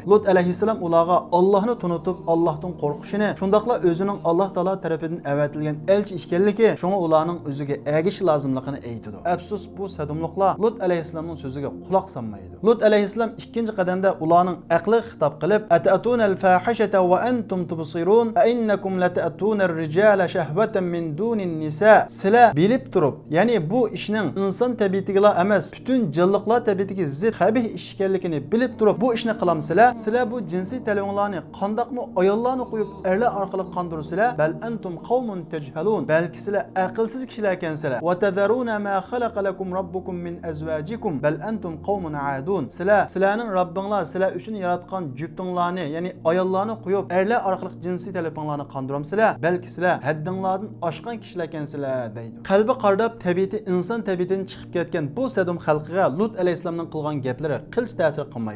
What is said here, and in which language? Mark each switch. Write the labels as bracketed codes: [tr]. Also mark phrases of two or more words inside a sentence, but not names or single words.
[uz] Lut alayhissalom ularga Allohni tunutib, Allohdan qo'rqishini, shundaqla o'zining Alloh taolo tarafidan avatilgan elchi ekanligi, shunga ularning o'ziga ergish lozimligini aytdi. Afsus bu sadumliqlar Lut alayhissalomning so'ziga quloq solmaydi. Lut alayhissalom ikkinchi qadamda ularning aqli xitob qilib, [ar] "أتأتون الفاحشة وأنتم تبصرون فإنكم لتأتون الرجال شهوة من دون النساء." [uz] Sizlar bilib turib, ya'ni bu ishning inson tabiatiga emas, butun jonliqlar tabiatiga zid qabih ish ekanligini bilib turib, bu ishni qilamsizlar. Sizlar bu jinsiy talabinglarni qandoqmi ayollarni qo'yib erlar orqali qondirsizlar, [ar] بل أنتم قوم تجهلون. [uz] Balki sizlar aqlsiz kishilar ekansizlar. [ar] وتذرون ما خلق لكم ربكم من أزواجكم بل أنتم قوم عادون. [uz] Sizlarning Rabbinglar sizlar uchun yaratgan juftinglarni, ya'ni ayollarni qo'yib erlar orqali jinsiy talabinglarni qondiramsizlar, balki sizlar haddinglardan oshgan kishilar ekansizlar deydi. Qalbi qardab tabiati inson tabiatidan chiqib ketgan bu Sadum xalqiga Lut alayhissalomning qilgan gaplari qilch ta'sir qilmaydi.